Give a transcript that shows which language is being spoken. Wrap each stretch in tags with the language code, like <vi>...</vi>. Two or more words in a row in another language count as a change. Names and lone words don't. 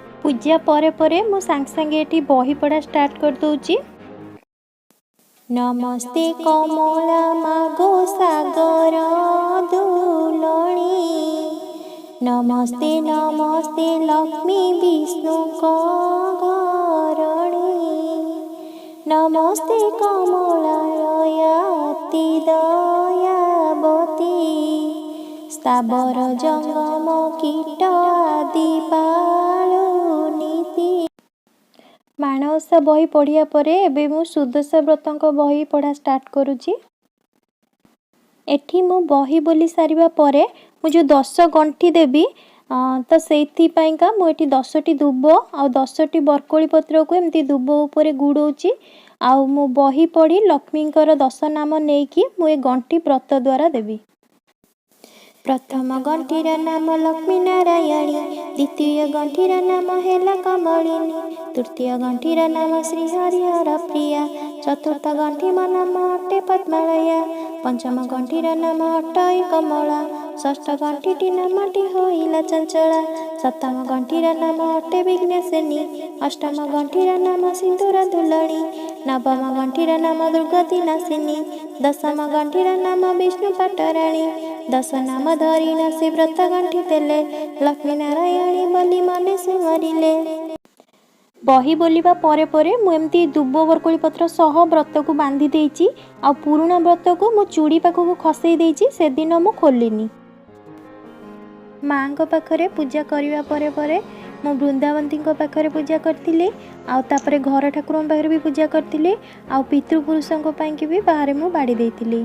<or>ପୂଜା ପରେ ମୁ ସାଙ୍ଗେ ସାଙ୍ଗେ ଏଠି ବହି ପଢ଼ା ଷ୍ଟାର୍ଟ କର ଦୂଚି। ନମସ୍ତେ କମଳା ମାଗୋ ସାଗର ଦୁଲଣୀ, ନମସ୍ତେ ନମସ୍ତେ ଲକ୍ଷ୍ମୀ ବିଷ୍ଣୁ ଘରଣୀ, ନମସ୍ତେ କମଳାଳୟା ଅତି ଦୟାବତୀ, ସ୍ଥାବର ଜଙ୍ଗମ କୀଟ ଆଦି ପାଳୁନୀତି। ମାଣବସା ବହି ପଢ଼ିଆ ପରେ ଏବେ ମୁ ସୁଦଶା ବ୍ରତଙ୍କ ବହି ପଢ଼ା ଷ୍ଟାର୍ଟ କରୁଚି। ଏଠି ମୁ ବହି ବୋଲି ସାରିବା ପରେ ମୁ ଜୋ 10 ଗଣ୍ଠି ଦେବି ତୋ ସେଠି ପାଇକା ମୁ ଏଠି 10ଟି ଦୁବ ଆ 10ଟି ବରକୋଳି ପତ୍ର କୋ ଏମତି ଦୁବ ଊପର ଗୁଡ଼ଉଚି ଆ ମୁ ବହି ପଢ଼ି ଲକ୍ଷ୍ମୀଙ୍କର 10 ନାମ ନେକି ମୁ ଏ ଗଣ୍ଠି ବ୍ରତ ଦ୍ୱାରା ଦେବି। ପ୍ରଥମ ଗଣ୍ଠିର ନାମ ଲକ୍ଷ୍ମୀ ନାରାୟଣୀ, ଦ୍ୱିତୀୟ ଗଣ୍ଠିର ନାମ ହେଲା କମଳିନୀ, ତୃତୀୟ ଗଣ୍ଠିର ନାମ ଶ୍ରୀ ହରିହର ପ୍ରିୟା, ଚତୁର୍ଥ ଗଣ୍ଠି ନାମ ଅଟେ ପଦ୍ମାଳୟା, ପଞ୍ଚମ ଗଣ୍ଠିର ନାମ ଅଟଇ କମଳା, ଷଷ୍ଠ ଗଣ୍ଠିଟି ନାମଟି ହୋଇଲା ଚଞ୍ଚଳା, ସପ୍ତମ ଗଣ୍ଠିର ନାମ ଅଟେ ବିଘ୍ନେଶିନୀ, ଅଷ୍ଟମ ଗଣ୍ଠିର ନାମ ସିନ୍ଦୂର ଦୁଲଣୀ, ନବମ ଗଣ୍ଠିର ନାମ ଦୁର୍ଗତି ନାଶିନୀ, ଦଶମ ଗଣ୍ଠିର ନାମ ବିଷ୍ଣୁ ପାଟରାଣୀ, 10 ନାମ ଧରି ନାସି ବ୍ରତ ଗଣ୍ଠି ଦେଲେ, ଲକ୍ଷ୍ମୀ ନାରାୟଣୀ ବୋଲି ମନେ ସୁମରିଲେ। ବହି ବୋଲିବା ପରେ ପରେ ମୁ ଏମତି ଦୁବ ବରକୋଳି ପତ୍ର ସହ ବ୍ରତ କୋ ବାନ୍ଧି ଦେଇଚି ଆ ପୁରାଣା ବ୍ରତ କୋ ମୁ ଚୂଡ଼ି ପାଖୁ ଖସଇ ଦେଇଚି। ସେ ଦିନ ମୁ ଖୋଲିନି। ମାଁ କୋ ପାଖରେ ପୂଜା କରିବା ପରେ ପରେ ମୁ ବୃନ୍ଦାବତୀ କୋ ପାଖରେ ପୂଜା କରଥିଲି ଆ ତାପରେ ଘର ଠାକୁର ପାଖରେ ଭି ପୂଜା କରଥିଲି ଆ ପିତୃପୁରୁଷୋ କୋ ପାଇ ଭି ବାହର ମୁ ବାଡ଼ି ଦେଇଥିଲି।</or>